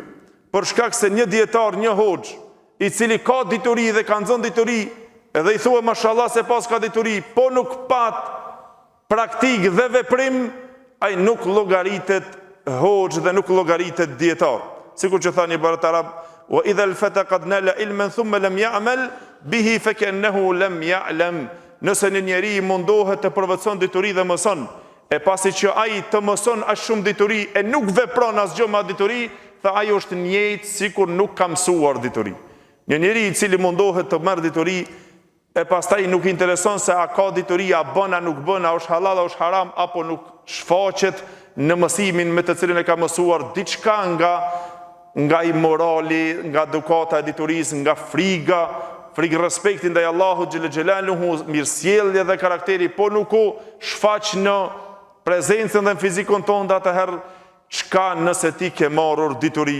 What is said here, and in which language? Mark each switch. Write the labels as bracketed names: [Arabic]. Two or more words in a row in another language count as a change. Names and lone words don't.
[Albanian] Për shkak se një dietar, një hoxh, i cili ka dituri dhe ka nxënë dituri, edhe i thua mashallah se pas ka dituri, po nuk pat praktik dhe veprim, ai nuk llogaritet hoxh dhe nuk llogaritet dietar. Sikur që tha një barat arab, [Arabic] وإذا الفتى قد نال علما ثم لم يعمل به فكأنه لم يعلم. [Albanian] Nëse një njeri mundohet të përvetëson dituri dhe mëson, e pasi që ai të mëson aq shumë dituri e nuk vepron asgjë me dituri, tha ai është njëjtë sikur nuk ka mësuar dituri. Një njeri i cili mundohet të merr dituri e pastaj nuk intereson se a ka dituri, a bën, a nuk bën, a është halal, a është haram, apo nuk shfaqet në mësimin me të cilin e ka mësuar diçka nga i morali, nga edukata e diturisë, nga friga respekti ndaj Allahut [Arabic] جل جلاله, [Albanian] mirësjellje dhe karakteri, po nuk u shfaq në prezencën dhe në fizikon tonë, atëherë çka nëse ti ke marrur dituri.